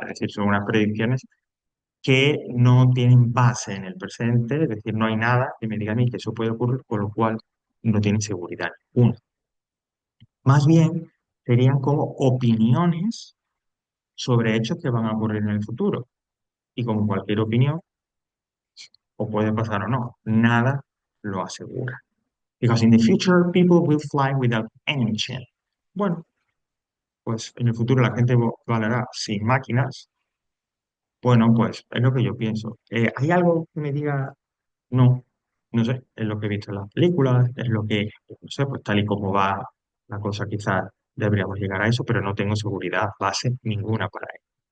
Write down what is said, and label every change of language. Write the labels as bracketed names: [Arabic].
[Spanish] Es decir, son unas predicciones que no tienen base en el presente, es decir, no hay nada que me diga a mí que eso puede ocurrir, con lo cual no tienen seguridad ninguna. Más bien, serían como opiniones sobre hechos que van a ocurrir en el futuro. Y como cualquier opinión, o puede pasar o no, nada lo asegura. [English] Because in the future, people will fly without engine. [Spanish] Bueno, pues en el futuro la gente volará sin máquinas. Bueno, pues es lo que yo pienso. ¿Hay algo que me diga no? No sé, es lo que he visto en las películas, es lo que, no sé, pues tal y como va la cosa, quizás deberíamos llegar a eso, pero no tengo seguridad, base ninguna para ello.